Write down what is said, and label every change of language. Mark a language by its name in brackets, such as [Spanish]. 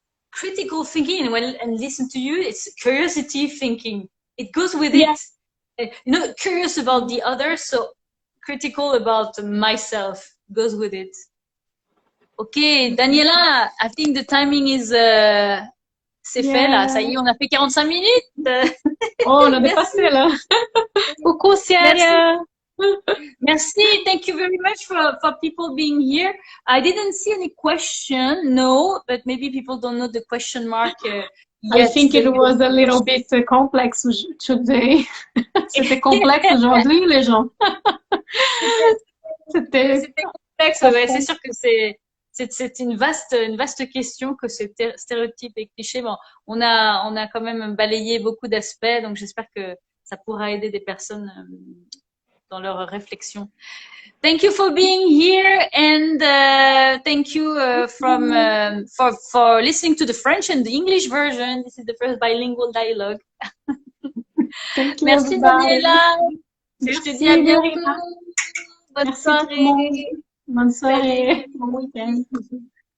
[English] Critical thinking, and listen to you, it's curiosity thinking. It goes with it. You know, curious about the other, so critical about myself goes with it. Ok, Daniela, I think the timing is... [French] c'est fait là, ça y est, on a fait 45 minutes. Oh, on a dépassé là. Coucou, Ciara. [English] Merci, thank you very much for people being here. I didn't see any question, no, but maybe people don't know the question mark. I think it was a little bit complex today. [French] C'était complexe aujourd'hui, les gens. C'était complexe, ouais, c'est sûr que c'est une vaste question, que ces stéréotypes et clichés. Bon, on a quand même balayé beaucoup d'aspects, donc j'espère que ça pourra aider des personnes dans leur réflexion. [English] Thank you for being here, and thank you for listening to the French and the English version. This is the first bilingual dialogue. Thank you. [French] Merci Daniela. Je te dis à bientôt. Bonne soirée. Bonne soirée. Bon week-end.